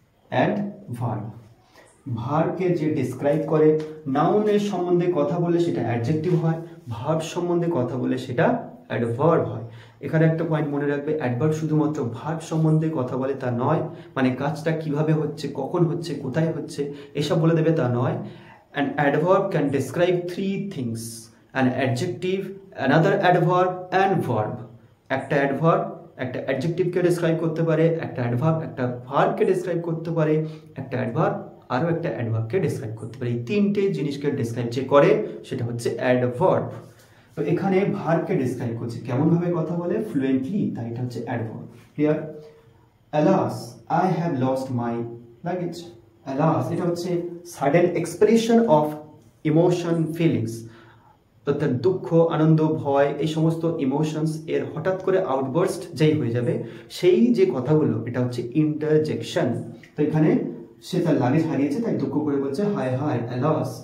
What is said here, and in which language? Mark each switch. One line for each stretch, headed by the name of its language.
Bangla: Adverb ভার্বকে যে describe করে, নাউনের সম্বন্ধে কথা বলে সেটা অ্যাডজেক্টিভ হয়, ভার্ব সম্বন্ধে কথা বলে সেটা অ্যাডভার্ব হয়। এখানে একটা পয়েন্ট মনে রাখবে, অ্যাডভার্ব শুধুমাত্র ভার্ব সম্বন্ধে কথা বলে তা নয়, মানে কাজটা কিভাবে হচ্ছে, কখন হচ্ছে, কোথায় হচ্ছে এসব বলে দেবে তা নয়।
English: An adverb can describe three things: an adjective, another adverb and verb।
Bangla: একটা অ্যাডভার্ব একটা অ্যাডজেক্টিভকে ডেসক্রাইব করতে পারে, একটা অ্যাডভার্ব একটা ভার্বকে ডেসক্রাইব করতে পারে, একটা অ্যাডভার্ব আরও একটা অ্যাডভার্বকে ডেসক্রাইব করতে পারে। এই তিনটে জিনিসকে ডেসক্রাইব যে করে সেটা হচ্ছে অ্যাডভার্ব। তো এখানে ভার্বকে ডেসক্রাইব করছে, কেমনভাবে কথা বলে, ফ্লুয়েন্টলি, তাই এটা হচ্ছে adverb. Clear?
English: Alas, I have lost my luggage।
Bangla: Alas এটা হচ্ছে sudden expression of emotion, feelings, অর্থাৎ দুঃখ, আনন্দ, ভয়, এই সমস্ত ইমোশনস এর হঠাৎ করে আউটবার্স্ট যেই হয়ে যাবে, সেই যে কথাগুলো, এটা হচ্ছে ইন্টারজেকশন। তো এখানে সে তার লাগেজ হারিয়েছে তাই দুঃখ করে বলছে হায় হায়, অ্যালাস।